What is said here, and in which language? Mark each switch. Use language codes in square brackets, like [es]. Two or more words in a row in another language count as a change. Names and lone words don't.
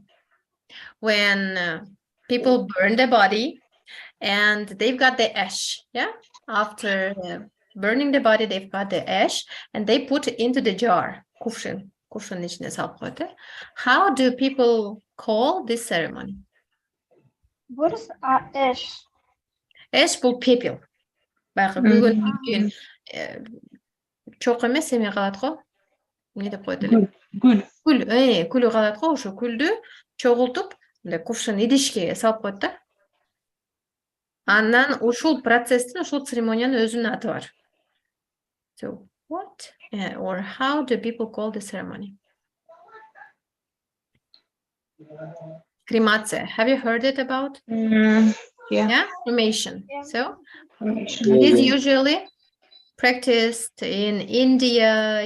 [en] When people burn the body and they've got the ash, yeah? After burning the body, they've got the ash and they put it into the jar. How do people call this ceremony? What is ash? [ky] Ash бул пепел. Баягы күйгөндөн кийин чок эмес эме калат го. Эмне деп коет эле? Күлү калат го, ошо күлдү чогултуп, мындай кувшин идишке салып коет да. Андан ушул процесстин, ушул церемониянын өзүнүн аты бар. [en] So what or how do people call the ceremony? [ky] Cremация. [en] Have you heard it about? Yeah, cremation. Yeah. So Cremation. it is usually practiced in India.